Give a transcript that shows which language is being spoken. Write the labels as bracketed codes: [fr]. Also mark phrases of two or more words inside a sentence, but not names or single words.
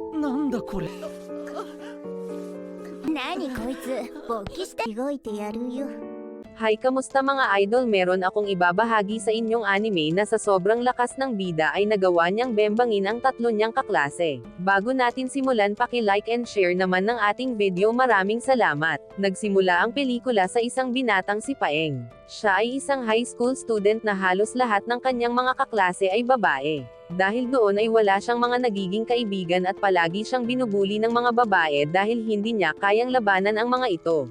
[ja] なんだこれ。何こいつ、勃起して動いてやるよ。 [tl] Hi, kamusta mga idol? Meron akong ibabahagi sa inyong anime na sa sobrang lakas ng bida ay nagawa niyang bembangin ang tatlo niyang kaklase. Bago natin simulan, paki- [en] like and share [tl] naman ng ating video. Maraming salamat. Nagsimula ang pelikula sa isang binatang si Paeng. Siya ay isang [en] high school student [tl] na halos lahat ng kanyang mga kaklase ay babae. Dahil doon ay wala siyang mga nagiging kaibigan at palagi siyang binubuli ng mga babae dahil hindi niya kayang labanan ang mga ito.